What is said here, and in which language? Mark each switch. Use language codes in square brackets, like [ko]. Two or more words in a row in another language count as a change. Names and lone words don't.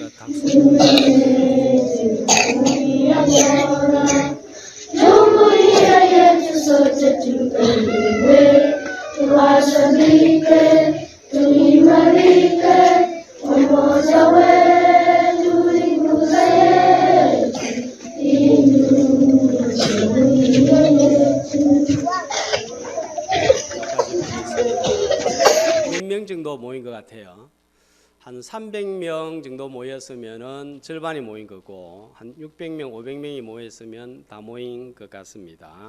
[sw] jumuiya bora, jumuiya yetu sote tuinuliwe, tuheshimike, tuimarike, umoja wetu ni nguzo yetu. [ko] 몇 명 정도 모인 것 같아요. 한 300명 정도 모였으면은 절반이 모인 거고, 한 600명, 500명이 모였으면 다 모인 것 같습니다.